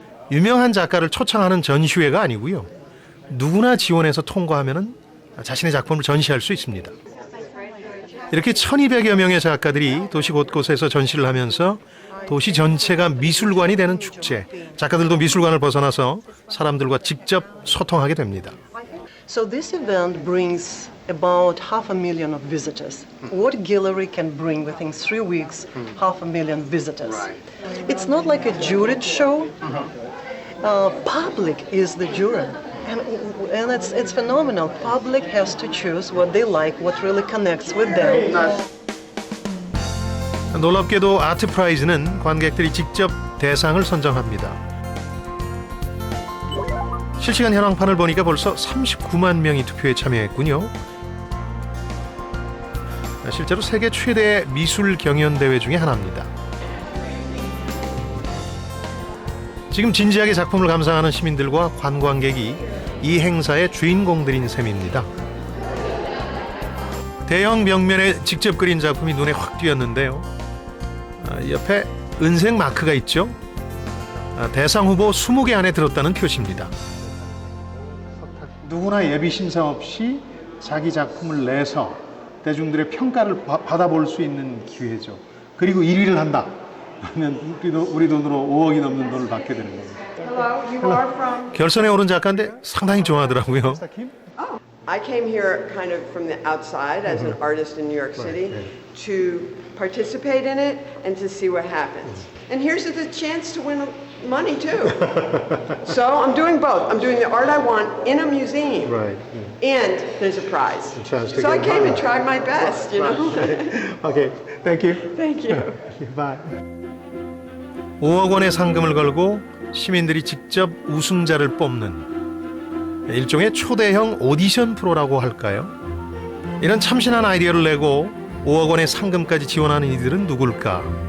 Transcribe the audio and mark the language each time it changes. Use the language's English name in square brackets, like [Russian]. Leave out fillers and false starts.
[Korean] 유명한 작가를 초청하는 전시회가 아니고요. 누구나 지원해서 통과하면 자신의 작품을 전시할 수 있습니다. 이렇게 1200여 명의 작가들이 도시 곳곳에서 전시를 하면서 도시 전체가 미술관이 되는 축제. 작가들도 미술관을 벗어나서 사람들과 직접 소통하게 됩니다. [English] So this event brings about 500,000 of visitors. What gallery can bring within 3 weeks 500,000 visitors? It's not like a juried show. Public is the jury. And it's phenomenal. Public has to choose what they like, what really connects with them. [Korean] 놀랍게도 아트 프라이즈는 관객들이 직접 대상을 선정합니다. 실시간 현황판을 보니까 벌써 39만 명이 투표에 참여했군요. 실제로 세계 최대 미술 경연 대회 중에 하나입니다. 지금 진지하게 작품을 감상하는 시민들과 관광객이 이 행사의 주인공들인 셈입니다. 대형 벽면에 직접 그린 작품이 눈에 확 띄었는데요. 옆에 은색 마크가 있죠. 대상 후보 20개 안에 들었다는 표시입니다. 누구나 예비 심사 없이 자기 작품을 내서 대중들의 평가를 받아볼 수 있는 기회죠. 그리고 1위를 한다. 그러면 우리 돈으로 5억이 넘는 돈을 받게 되는 겁니다. 결선에 오른 작가인데 상당히 좋아하더라고요. [English] I came here kind of from the outside as an artist in New York City to participate in it and to see what happens. And here's the chance to win money too. So I'm doing both. I'm doing the art I want in a museum, and there's a prize. So I came and tried my best, you know. Okay, thank you. Thank you. Bye. [Korean] 5억 원의 상금을 걸고 시민들이 직접 우승자를 뽑는 일종의 초대형 오디션 프로라고 할까요? 이런 참신한 아이디어를 내고 5억 원의 상금까지 지원하는 이들은 누굴까?